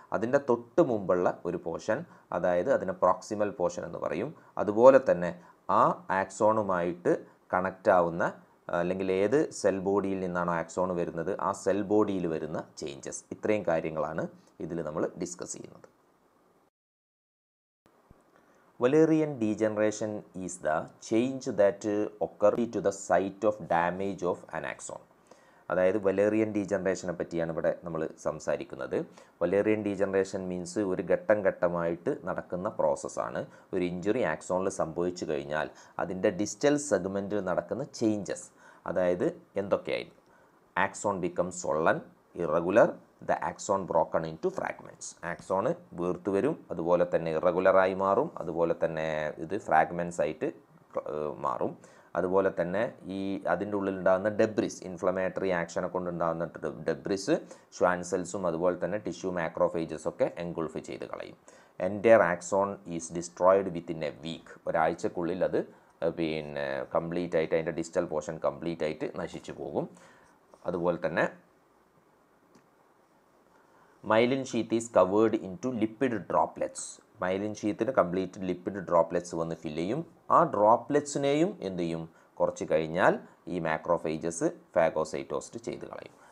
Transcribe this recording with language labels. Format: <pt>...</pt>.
<ml>അതിൻ്റെ തൊട്ട് മുമ്പുള്ള ഒരു പോർഷൻ, അതായത് അതിനെ പ്രോക്സിമൽ പോർഷൻ എന്ന് പറയും. അതുപോലെ തന്നെ ആ ആക്സോണുമായിട്ട് കണക്റ്റ് ആവുന്ന അല്ലെങ്കിൽ ഏത് സെൽ ബോഡിയിൽ നിന്നാണോ ആക്സോൺ വരുന്നത് ആ സെൽ ബോഡിയിൽ വരുന്ന ചേഞ്ചസ്. ഇത്രയും കാര്യങ്ങളാണ് ഇതിൽ നമ്മൾ ഡിസ്കസ് ചെയ്യുന്നത്.</ml> <en>Wallerian degeneration is the change that occurs to the site of damage of an axon.</en> <ml>അതായത് വലേറിയൻ ഡീജനറേഷനെ പറ്റിയാണ് ഇവിടെ നമ്മൾ സംസാരിക്കുന്നത്. വലേറിയൻ ഡീജനറേഷൻ മീൻസ് ഒരു ഘട്ടം ഘട്ടമായിട്ട് നടക്കുന്ന പ്രോസസ്സാണ്. ഒരു ഇഞ്ചുറി ആക്സോണിൽ സംഭവിച്ചു കഴിഞ്ഞാൽ അതിൻ്റെ ഡിസ്റ്റൽ സെഗ്മെൻറ്റിൽ നടക്കുന്ന ചേഞ്ചസ്, അതായത് എന്തൊക്കെയായിരുന്നു?</ml> <en>Axon become swollen, irregular, the axon broken into fragments.</en> <ml>Axon വീർത്തു വരും, അതുപോലെ തന്നെ ഇറഗുലറായി മാറും, അതുപോലെ തന്നെ ഇത് ഫ്രാഗ്മെൻറ്റ്സ് ആയിട്ട് മാറും. അതുപോലെ തന്നെ ഈ അതിൻ്റെ ഉള്ളിലുണ്ടാകുന്ന ഡെബ്രിസ്, ഇൻഫ്ലമേറ്ററി ആക്ഷനെ കൊണ്ടുണ്ടാകുന്ന ഡെബ്രിസ് ഷ്വാൻ സെൽസും അതുപോലെ തന്നെ ടിഷ്യൂ മാക്രോഫേജസ് ഒക്കെ എൻഗുൾഫ് ചെയ്ത് കളയും.</ml> <en>Entire axon is destroyed within a week.</en> <ml>ഒരാഴ്ചക്കുള്ളിൽ അത് പിന്നെ കംപ്ലീറ്റ് ആയിട്ട് അതിൻ്റെ ഡിസ്റ്റൽ പോർഷൻ കംപ്ലീറ്റ് ആയിട്ട് നശിച്ചു പോകും. അതുപോലെ തന്നെ</ml> <en>myelin sheath is covered into lipid droplets.</en> <ml>Myelin ഷീത്തിന് complete lipid droplets വന്ന് ഫില്ല് ചെയ്യും. ആ ഡ്രോപ്ലെറ്റ്സിനെയും എന്ത് ചെയ്യും, കുറച്ച് കഴിഞ്ഞാൽ ഈ മാക്രോഫേജസ് ഫാഗോസൈറ്റോസിസ് ചെയ്ത് കളയും.</ml>